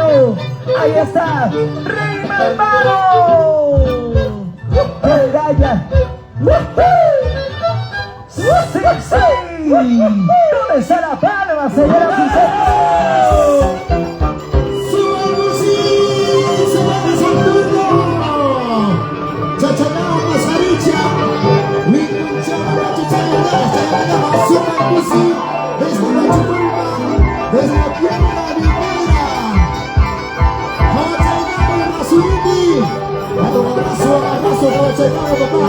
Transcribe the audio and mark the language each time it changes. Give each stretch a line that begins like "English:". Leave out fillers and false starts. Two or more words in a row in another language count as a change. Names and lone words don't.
Spanish: Ahí está, Rey Malvado. El Gaya. Sí, sí. ¿Dónde está la palma, señoras y señores? ¡Subamos y subamos al turno! ¡Chachalao, Masaricha! ¡Winchama, chachalao, chachalao! ¡Super Pussy! ¡Desde la Chupulpa! ¡Desde la Piedra Minera! ¡Chachalao, Rasuliti! ¡Dando un abrazo, chachalao, papá!